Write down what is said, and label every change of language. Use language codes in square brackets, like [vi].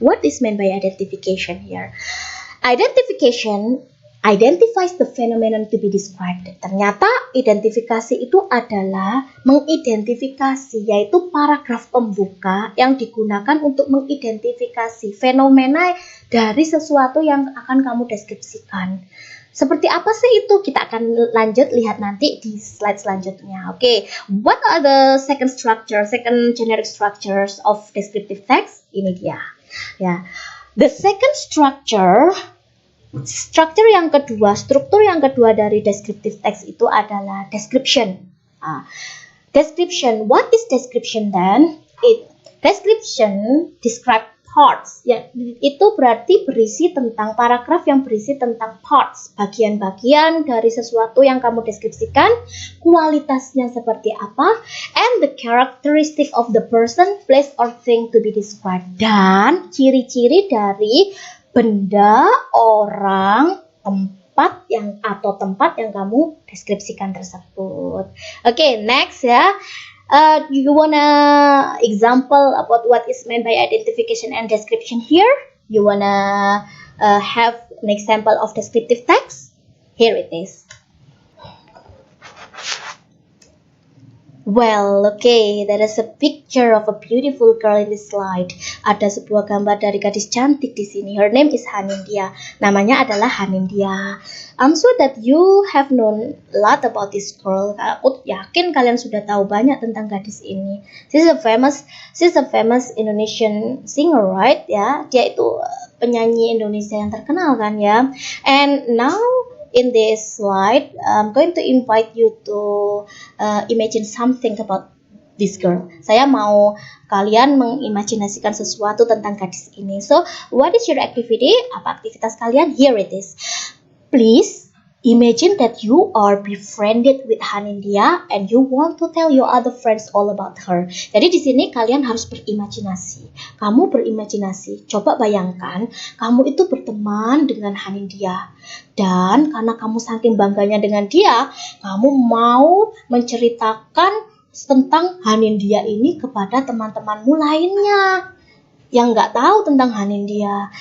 [en] What is meant by identification here? Identification identifies the phenomenon to be described. [id] Ternyata identifikasi itu adalah mengidentifikasi, yaitu paragraf pembuka yang digunakan untuk mengidentifikasi fenomena dari sesuatu yang akan kamu deskripsikan. Seperti apa sih itu? Kita akan lanjut lihat nanti di slide selanjutnya. [en] Oke, what are the second generic structures of descriptive text? [id] Ini dia. Ya, [en] the second [id] struktur yang kedua, struktur yang kedua dari descriptive text itu adalah description. [en] Description, what is description then? Description describe parts. [id] Ya, itu berarti berisi tentang paragraf yang berisi tentang parts, bagian-bagian dari sesuatu yang kamu deskripsikan, kualitasnya seperti apa, [en] and the characteristic of the person, place, or thing to be described. [id] Dan ciri-ciri dari benda, orang, tempat, tempat yang kamu deskripsikan tersebut. [en] Okay, next ya. You wanna example about what is meant by identification and description here? You wanna have an example of descriptive text? Here it is. Well, okay, there is a picture of a beautiful girl in this slide. [id] Ada sebuah gambar dari gadis cantik di sini. [en] Her name is Hanindya. [id] Namanya adalah Hanindya. [en] I'm sure that you have known a lot about this girl. [id] Aku yakin kalian sudah tahu banyak tentang gadis ini. [en] She's a famous Indonesian singer, right? [id] Ya, dia itu penyanyi Indonesia yang terkenal kan ya. [en] And now in this slide, I'm going to invite you to imagine something about this girl. [id] Saya mau kalian mengimajinasikan sesuatu tentang gadis ini. [en] So, what is your activity? [id] Apa aktivitas kalian? [en] Here it is. Please imagine that you are befriended with Hanindya and you want to tell your other friends all about her. [id] Jadi di sini kalian harus berimajinasi. Kamu berimajinasi. Coba bayangkan kamu itu berteman dengan Hanindya. Dan karena kamu saking bangganya dengan dia, kamu mau menceritakan tentang Hanindya ini kepada teman-temanmu lainnya yang nggak tahu tentang Hanindya.